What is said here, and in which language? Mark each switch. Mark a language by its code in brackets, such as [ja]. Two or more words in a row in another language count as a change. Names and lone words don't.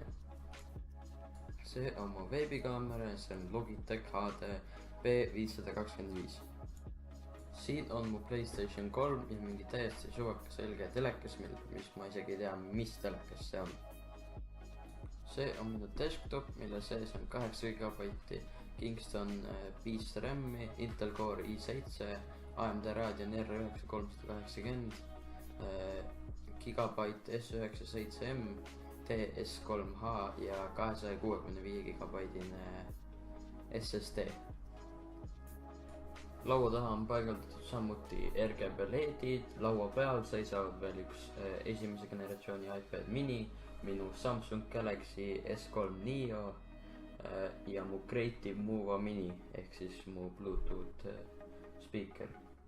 [et] See on mu veebikaamera, see on Logitech HD B525. Siin on mu PlayStation 3 ja mingi täiesti suvaka selge telekas, mis ma isegi ei tea, mis telekas see on. See on minu desktop, mille sees on 8 GB Kingston 5 RAM-i, Intel Core i7, AMD Radeon R9 380, GB S97M, TS3H ja 265 GB SSD. Laua taha on paigaldatud samuti RGB LED-id, laua peal seisavad veel üks esimese generatsiooni iPad mini, minu Samsung Galaxy S3 Neo ja mu Creative Movo mini ehk siis mu [en] Bluetooth speaker.